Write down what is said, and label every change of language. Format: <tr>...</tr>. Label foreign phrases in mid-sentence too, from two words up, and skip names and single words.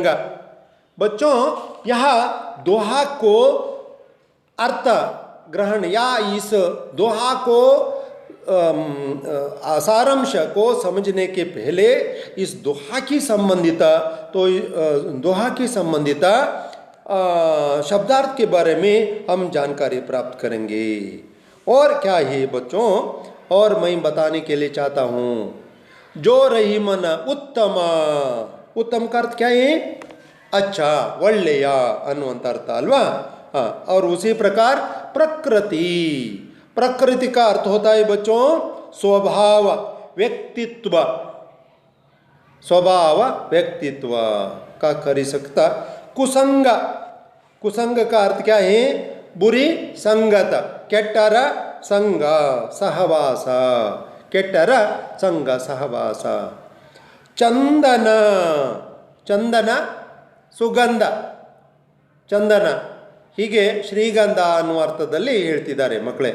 <hi>बच्चों, यह दोहा को अर्थ ग्रहण या इस दोहा को सारांश को समझने के पहले इस दोहा की संबंधित दोहा की संबंधित शब्दार्थ के बारे में हम जानकारी प्राप्त करेंगे. और क्या है बच्चों, और मैं बताने के लिए चाहता हूँ, जो रहीमन उत्तम, उत्तम का अर्थ क्या है? अच्छा,</hi> <kn>ಒಳ್ಳೆಯ ಅನ್ನುವಂಥ ಅರ್ಥ ಅಲ್ವಾ.</kn> <hi>हाँ, और उसी प्रकार प्रकृति का अर्थ होता है बच्चों स्वभाव, व्यक्तित्व. स्वभाव व्यक्तित्व का कर सकता. कुसंग का अर्थ क्या है? बुरी संगत,</hi> <kn>ಕೆಟ್ಟರ ಸಂಗ ಸಹವಾಸ, ಕೆಟ್ಟರ ಸಂಗ ಸಹವಾಸ. ಚಂದನ ಸುಗಂಧ, ಚಂದನ ಹೀಗೆ ಶ್ರೀಗಂಧ ಅನ್ನುವ ಅರ್ಥದಲ್ಲಿ ಹೇಳ್ತಿದ್ದಾರೆ ಮಕ್ಕಳೇ.</kn>